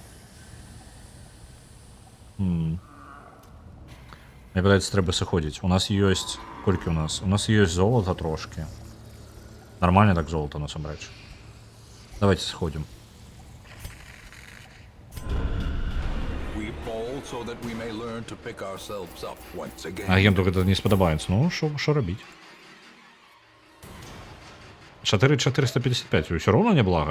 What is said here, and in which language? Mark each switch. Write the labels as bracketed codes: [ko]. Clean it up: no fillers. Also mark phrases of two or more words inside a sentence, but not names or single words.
[be] Мне падаецца, трэба сыходзіць. У нас ёсць... Колькі у нас? У нас ёсць золата трошки. [ru] Нормально так золото, насамрэч. Давайте сходим. [be] Агенту гэта не спадабаецца. Ну, що рабіць? 4,455. Усё роўна няблага.